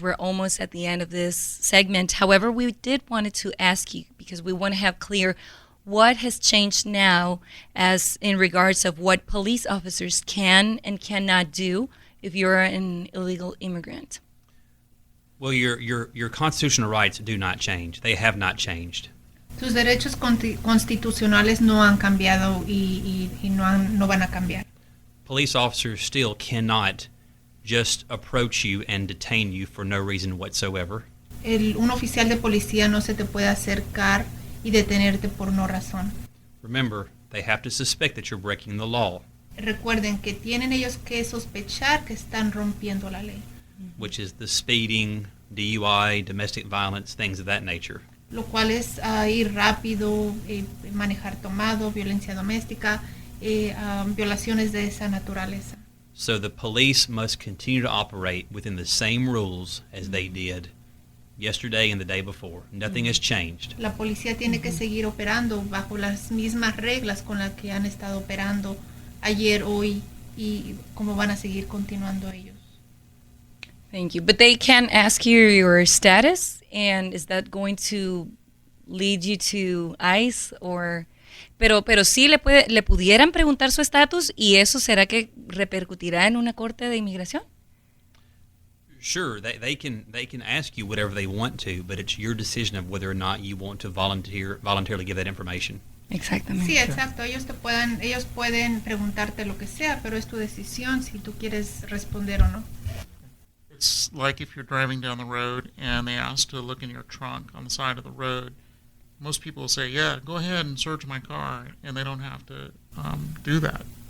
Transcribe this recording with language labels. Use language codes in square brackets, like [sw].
[en] We're almost at the end of this segment. However, we did wanted to ask you, because we want to have clear what has changed now as in regards of what police officers can and cannot do if you're an illegal immigrant. Well, your constitutional rights do not change. They have not changed. [es] Sus derechos constitucionales no han cambiado y no van a cambiar. [en] Police officers still cannot just approach you and detain you for no reason whatsoever. [es] Un oficial de policía no se te puede acercar y detenerte por no razón. [en] Remember, they have to suspect that you're breaking the law. [es] Recuerden que tienen ellos que sospechar que están rompiendo la ley. [en] Which is the speeding, DUI, domestic violence, things of that nature. [es] Lo cual es ir rápido, manejar tomado, violencia doméstica, violaciones de esa naturaleza. [en] So the police must continue to operate within the same rules as they did yesterday and the day before. Nothing has changed. [es] La policía tiene que seguir operando bajo las mismas reglas con las que han estado operando ayer, hoy y cómo van a seguir continuando ellos. [en] Thank you. But they can ask you your status, and is that going to lead you to ICE, or [es] Pero sí le pudieran preguntar su estatus, y eso será que repercutirá en una corte de inmigración. [en] Sure, they can ask you whatever they want to, but it's your decision of whether or not you want to voluntarily give that information. Exactamente. [es] Sí, exacto. Ellos pueden preguntarte lo que sea, pero es tu decisión si tú quieres responder o no. [en] It's like if you're driving down the road and they ask to look in your trunk on the side of the road. Most people say, yeah, go ahead and search my car, and they don't have to do that.